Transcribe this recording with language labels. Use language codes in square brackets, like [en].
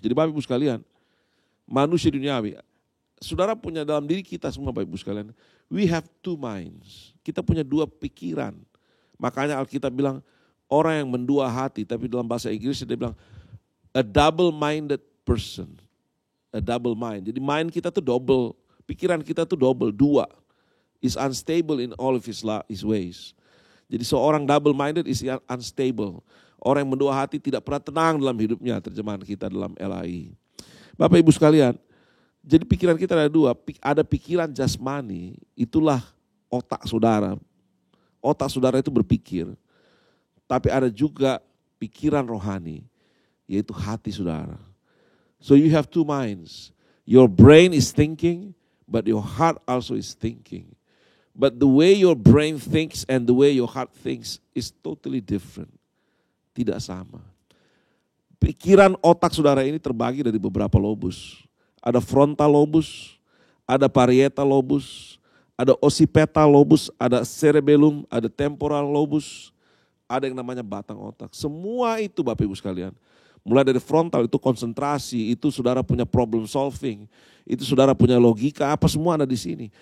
[id] Jadi Bapak Ibu sekalian, manusia duniawi, saudara punya dalam diri kita semua Bapak Ibu sekalian, [en] we have two minds. [id] Kita punya dua pikiran. Makanya Alkitab bilang orang yang mendua hati, tapi dalam bahasa Inggris dia bilang [en] a double-minded person. A double mind. [id] Jadi mind kita tuh double, pikiran kita tuh double, dua. [en] Is unstable in all of his ways. [id] Jadi seorang [en] double-minded is unstable. [id] Orang yang mendua hati tidak pernah tenang dalam hidupnya, terjemahan kita dalam LAI. Bapak Ibu sekalian, jadi pikiran kita ada dua. Ada pikiran jasmani, itulah otak saudara. Otak saudara itu berpikir. Tapi ada juga pikiran rohani, yaitu hati saudara. [en] So you have two minds. Your brain is thinking, but your heart also is thinking. But the way your brain thinks and the way your heart thinks is totally different. [id] Tidak sama. Pikiran otak saudara ini terbagi dari beberapa lobus. Ada frontal lobus, ada parietal lobus, ada occipital lobus, ada cerebellum, ada temporal lobus, ada yang namanya batang otak. Semua itu Bapak Ibu sekalian. Mulai dari frontal itu konsentrasi, itu saudara punya problem solving, itu saudara punya logika, apa semua ada di sini.